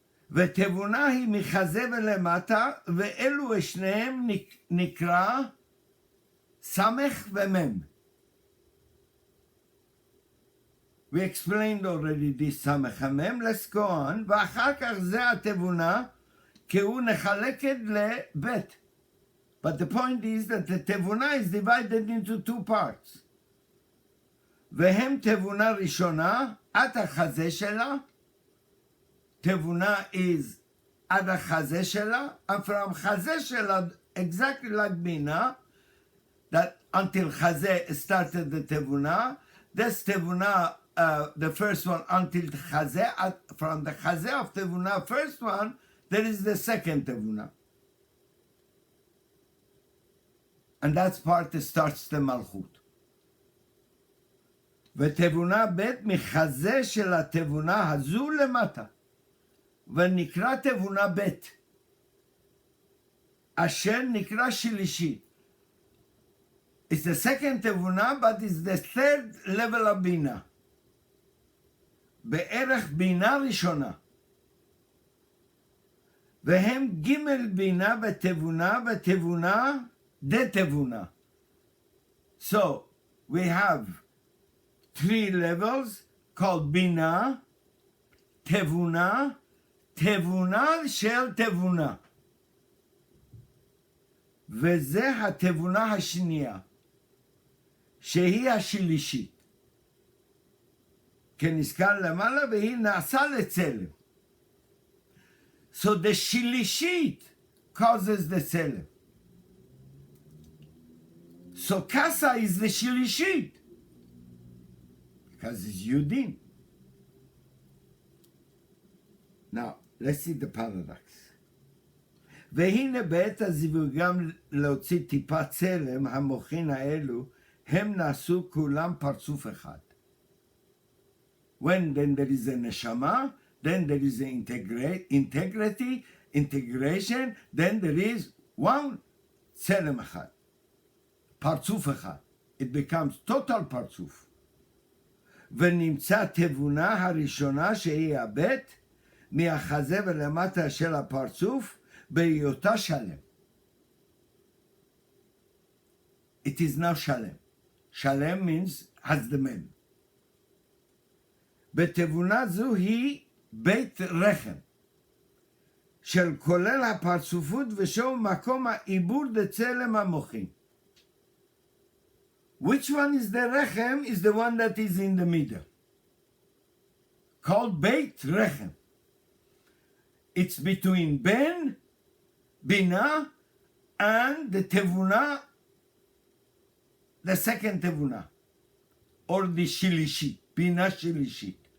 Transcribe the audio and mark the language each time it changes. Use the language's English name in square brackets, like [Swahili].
[Hebrew] ותבונה היא מחזה ולמטה, ואלו שניהם נקרא סמך ומם. [English] We explained already this סמך ומם, let's go on, [Hebrew] ואחר כך זה התבונה, כי הוא נחלקת לבית. [English] But the point is that the תבונה is divided into 2 parts. [Hebrew] והם תבונה ראשונה, עד החזה שלה, תבונה is עד החזה שלה, [English] and from חזה שלה, exactly like בינה, that until חזה started the תבונה, this תבונה, the first one until חזה, from the חזה of תבונה, first one, there is the second תבונה. And that part starts the מלכות. [Hebrew] ותבונה ב' מחזה של התבונה הזו למטה. ונקרא תבונה ב' אשר נקרא שלישי. [English] It's the second תבונה, but it's the third level of בינה. [Hebrew] בערך בינה ראשונה. והם ג' בינה ותבונה ותבונה דתבונה. [English] So we have 3 levels called בינה, תבונה, תבונה של תבונה. [Hebrew] וזה התבונה השנייה, שהיא השלישית. כנזכר למעלה, והיא נעשה לצלם. [English] So the שלישית causes the צלם. So Kasa is the שלישית. Because it's Yudin. Now, let's see the paradox. [Hebrew] והנה בעת הזיווג גם להוציא טיפת צלם, המוחין האלו, הם נעשו כולם פרצוף אחד. [English] When then there is a neshama, then there is an integrity, integration, then there is one צלם אחד. פרצוף אחד. It becomes total פרצוף. [Hebrew] ונמצא תבונה הראשונה שהיא הבית, מהחזה ולמטה של הפרצוף, בהיותה שלם. [English] It is now שלם. שלם means הזדמן. [Hebrew] בתבונה זו היא בית רחם, של כולל הפרצופות ושהו מקום העיבור דצלם המוחין. [English] Which one is the rechem is the one that is in the middle, called Beit Rechem. It's between Ben, Bina, and the Tevuna, the second Tevuna, or the Shilishit, Bina Shilishit.